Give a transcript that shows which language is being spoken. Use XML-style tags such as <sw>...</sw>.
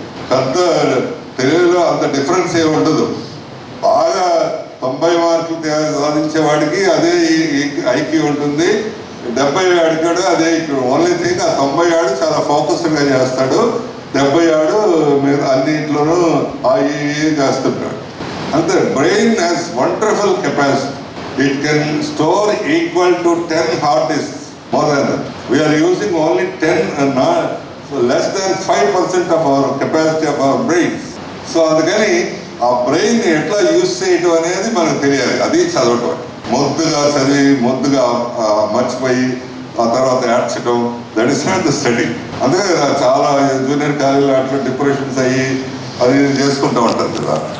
<te>పెద్ద తెలుగులో అంత డిఫరెన్స్ ఏమి ఉండదు. బాగా 90 మార్కులు సాధించే వాడికి అదే ఐక్యూ ఉంటుంది, 70 అడిగాడు అదే ఐక్యూ. ఓన్లీ థింగ్ ఆ 90 ఆడు చాలా ఫోకస్డ్గా చేస్తాడు, 70 ఆడు మీరు అన్నింట్లోనూ చేస్తుంటాడు. అంతే. Brain has wonderful capacity.</te> <en>It can store equal to 10 hard disks, more than that. We are using only 10, less than 5% of our capacity of our brains.</en> <te>So అందుకని ఆ బ్రెయిన్ ఎట్లా యూజ్ చేయటం అనేది మనకు తెలియాలి. అది చదవటం. మొద్దుగా చదివి మొద్దుగా మర్చిపోయి ఆ తర్వాత ఏడ్చడం, that is not the study. అందుకే చాలా జూనియర్ కాలేజీలో అట్లా డిప్రెషన్స్ అయ్యి అది చేసుకుంటూ ఉంటారు కదా.</te>